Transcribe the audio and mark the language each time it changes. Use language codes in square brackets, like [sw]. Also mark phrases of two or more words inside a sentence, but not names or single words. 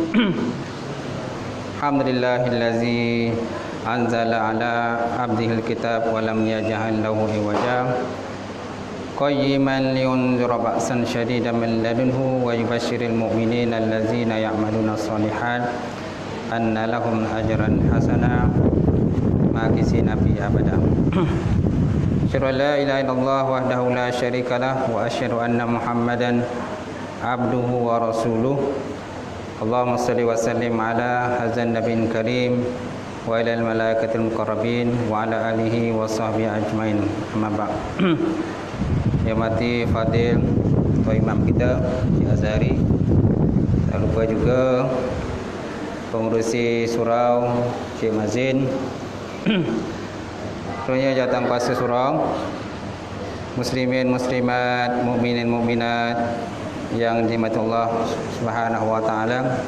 [ar] الحمد لله الذي أنزل على عبده الكتاب ولم يجعل له عوجا قيما لينذر بأسا شديدا من لدنه ويبشر المؤمنين الذين يعملون الصالحات أن لهم أجرا حسنا ماكثين في أبدا. أشهد أن لا إله إلا الله وحده لا شريك له وأشهد أن محمدا عبده ورسوله. اللهم صل وسلم على هذا النبي الكريم وإلى الملائكة المقربين وعلى آله وصحبه أجمعين. أما بعد. [ms] Yang mati fadil Tuan Imam kita Cik Azhari, tak lupa juga pengurusi surau Cik Mazin, seluruhnya jawatan kuasa surau, muslimin muslimat, mukminin mukminat yang dirahmati Allah [ar] سبحانه وتعالى.